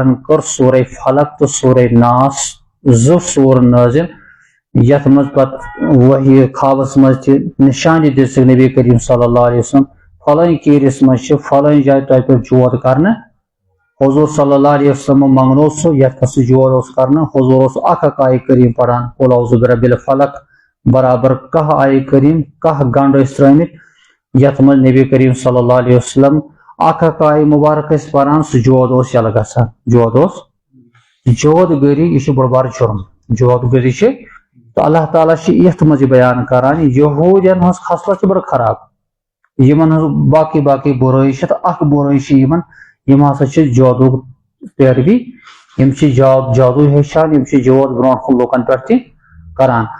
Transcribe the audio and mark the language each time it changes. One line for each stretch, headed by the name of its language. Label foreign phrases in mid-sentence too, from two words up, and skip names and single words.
Kashmiri: ہن کٔر سورہ فلق تہٕ سورہ ناس زٕ سورٕ نٲزِل یتھ منٛز پتہٕ وحی خوابس منٛز تہِ نشانی دِژٕکھ نبی کریم
Arabic: صلی اللہ علیہ وسلم
Kashmiri: فلٲنۍ کیٖرِس منٛز چھِ فلٲنۍ جایہِ تۄہہِ پیٚو جود کرنہٕ حضوٗر
Arabic: صلی اللہ علیہ وسلم
Kashmiri: منگنوو سُہ یتھ پٮ۪ٹھ سُہ جود اوس کرنہٕ حضوٗر اوس اکھ آیہِ کریٖم پران
Arabic: قُل اعوذ برب الفلق
Kashmiri: برابر کاہ آیہِ کریٖم کاہ گنڈ ٲسۍ ترٲمٕتۍ یتھ منٛز نبی کریم
Arabic: صلی اللہ علیہ وسلم
Kashmiri: اکھ آیہِ مُبارک ٲسۍ پران سُہ جود اوس یلہٕ گژھان جود گٔری یہِ چھُ بوٚڑ بار جُرم جود گٔری چھِ تہٕ اللہ تعالیٰ چھِ یتھ منٛز یہِ بیان کران یہوٗدین ہٕنٛز خصلت چھِ بڑٕ خراب یِمن ہٕنٛز باقٕے بُرٲیی چھِ تہٕ اکھ بُرٲیی چھِ یِمن یِم ہسا چھِ جادوٗک پیروی یِم چھِ جادوٗ ہیٚچھان یِم چھِ جود برونٛٹھ کُن لُکن پٮ۪ٹھ تہِ کران